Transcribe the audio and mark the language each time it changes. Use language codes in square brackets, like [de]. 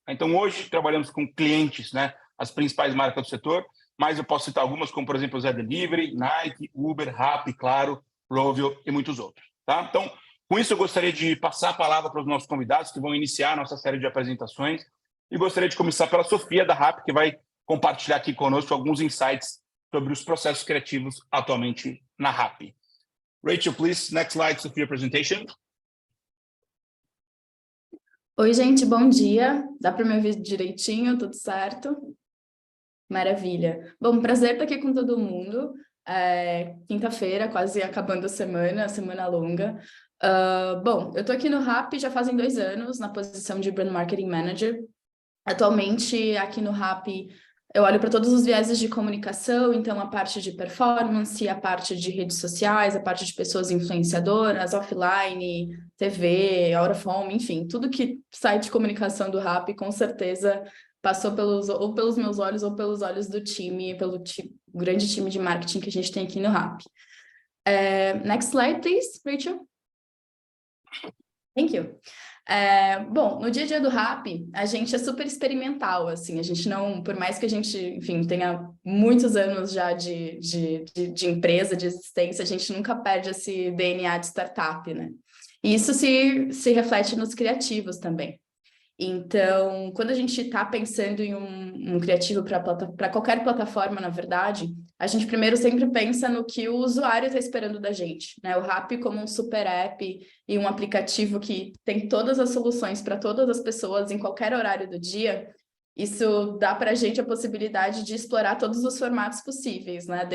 [pt] Então, hoje, trabalhamos com clientes, as principais marcas do setor, mas eu posso citar algumas, como, por exemplo, Zé Delivery, Nike, Uber, Rappi, Claro, Rovio e muitos outros. tá? Então, com isso, eu gostaria de passar a palavra para os nossos convidados que vão iniciar a nossa série de apresentações e gostaria de começar pela Sofia, da RAP, que vai compartilhar aqui conosco alguns insights sobre os processos criativos atualmente na RAP. [en] Rachel, please, next slide, Sofia presentation. [pt] Oi, gente, bom dia. Dá para me ouvir direitinho? Tudo certo? Maravilha. Bom, prazer estar aqui com todo mundo. Quinta-feira, quase acabando a semana longa. Bom, eu estou aqui no RAP já fazem 2 anos, na posição de Brand Marketing Manager. Atualmente, aqui no RAP, eu olho para todos os vieses de comunicação, então a parte de performance, a parte de redes sociais, a parte de pessoas influenciadoras, offline, TV, out of home, enfim, tudo que sai de comunicação do RAP, com certeza passou pelos meus olhos ou pelos olhos do time, pelo grande time de marketing que a gente tem aqui no RAP. [en] Next slide, please, Rachel. Thank you. [pt] Bom, no dia a dia do RAP, a gente é super experimental, assim, a gente não, por mais que a gente, enfim, tenha muitos anos já de empresa, de existência, a gente nunca perde esse DNA de startup, né? E isso se reflete nos criativos também. Então, quando a gente está pensando em um criativo para qualquer plataforma, na verdade, a gente primeiro sempre pensa no que o usuário está esperando da gente, né? O RAP como um super app e um aplicativo que tem todas as soluções para todas as pessoas em qualquer horário do dia, isso dá para a gente a possibilidade de explorar todos os formatos possíveis, né?